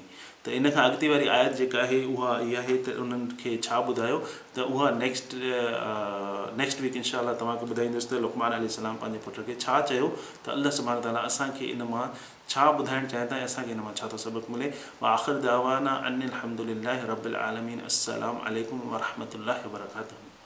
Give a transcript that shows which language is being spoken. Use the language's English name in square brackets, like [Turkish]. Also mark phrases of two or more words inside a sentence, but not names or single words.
[Sindhi] त इन खां अॻिते वारी आयत जेका आहे उहा इहा आहे त उन्हनि खे छा ॿुधायो, त उहा [English] next week [Arabic] إن شاء الله [Sindhi] तव्हांखे ॿुधाईंदुसि त लुक़मान अलैहिस्सलाम पंहिंजे पुट खे छा चयो, त अलाह [Arabic] سبحانه وتعالى [Sindhi] असांखे इन मां छा ॿुधाइणु चाहिनि था ऐं असांखे इन मां छा थो सबक़ु मिले। [Arabic] وآخر دعوانا أن الحمد لله رب العالمين. السلام عليكم ورحمة الله وبركاته.